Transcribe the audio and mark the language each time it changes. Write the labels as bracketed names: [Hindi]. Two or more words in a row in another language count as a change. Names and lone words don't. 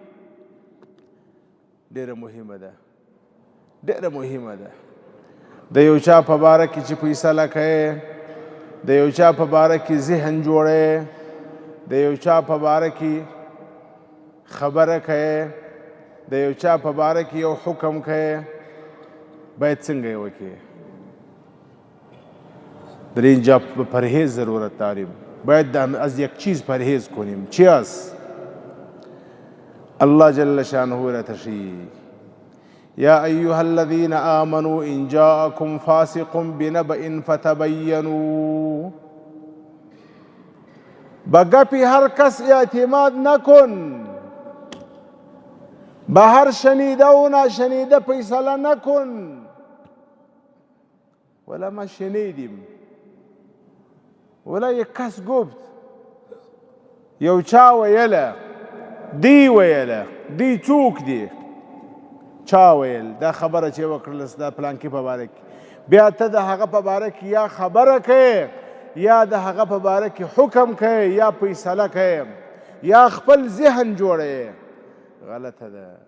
[Pashto] ډېره مهمه ده ډېره مهمه ده د یو چا په باره کې چې فیصله کوې د یو چا په باره کې ذهن جوړې د یو چا په باره کې خبره کوې د یو چا په باره کې یو حکم کوې باید څنګه یې وکړې [Persian] در اینجا پرهیز ضرورت داریم باید از یک چیز پرهیز کنیم چی است [Arabic] الله جل شانه [Persian] را تشریح [Arabic] یا ایها الذین آمنوا ان جاءکم فاسق بنبأ فتبینوا [Persian] به گپی هر کس اعتماد نکن به هر شنیده و ناشنیده فیصله نکن ولا ما شنیدیم ولا یک کس گفت یو [Pashto] چا ویله دی ویله دی څوک دی چا ویل دا خبره چې وکړله ستا پلانکي په باره کې بیا ته د هغه په باره کې یا خبره کوې یا د هغه په باره کې حکم کوې یا فیصله کوې یا خپل ذهن جوړوې غلطه ده